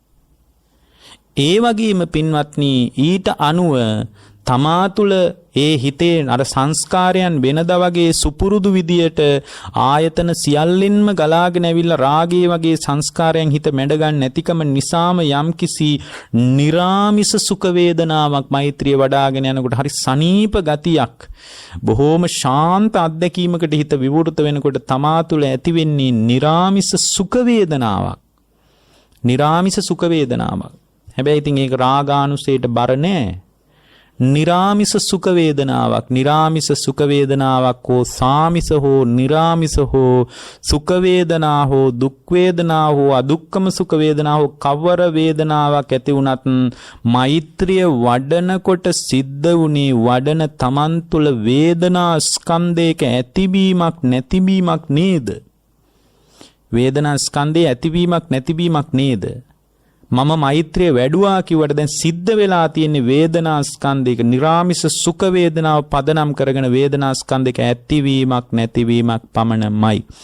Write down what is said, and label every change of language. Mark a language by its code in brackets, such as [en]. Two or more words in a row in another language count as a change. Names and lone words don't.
[si] ඒ වගේම පින්වත්නි ඊට අනුව තමා තුළ ඒ හිතේ අර සංස්කාරයන් වෙනදා වගේ සුපුරුදු විදියට ආයතන සියල්ලෙන්ම ගලාගෙන ඇවිල්ලා රාගයේ වගේ සංස්කාරයන් හිත මැඩ ගන්න නැතිකම නිසාම යම්කිසි निराமிස සුඛ වේදනාවක් මෛත්‍රිය වඩාගෙන යනකොට හරි සනීප ගතියක් බොහෝම ශාන්ත අත්දැකීමකට හිත විවෘත වෙනකොට තමා තුළ ඇති වෙන්නේ निराமிස සුඛ වේදනාවක්. निराமிස සුඛ වේදනාවක්. හැබැයි ඉතින් ඒක රාගානුසයට බර නෑ. නිරාමිස සුඛ වේදනාවක් නිරාමිස සුඛ වේදනාවක් හෝ සාමිස හෝ නිරාමිස හෝ සුඛ වේදනා හෝ දුක්ඛ වේදනා හෝ අදුක්ඛම සුඛ වේදනා හෝ කවර වේදනාවක් ඇති වුණත් මෛත්‍රිය වඩනකොට සිද්ධ වුණේ වඩන තමන් තුළ වේදනා ස්කන්ධයක ඇතිවීමක් නැතිවීමක් නේද? වේදනා ස්කන්ධයේ ඇතිවීමක් නැතිවීමක් නේද? මම මෛත්‍රිය වැඩුවා කිව්වට දැන් සිද්ධ වෙලා තියෙන වේදනා ස්කන්ධයක निराமிස සුඛ වේදනාව පදනම් කරගෙන වේදනා ස්කන්ධයක ඇතිවීමක් නැතිවීමක් පමණමයි.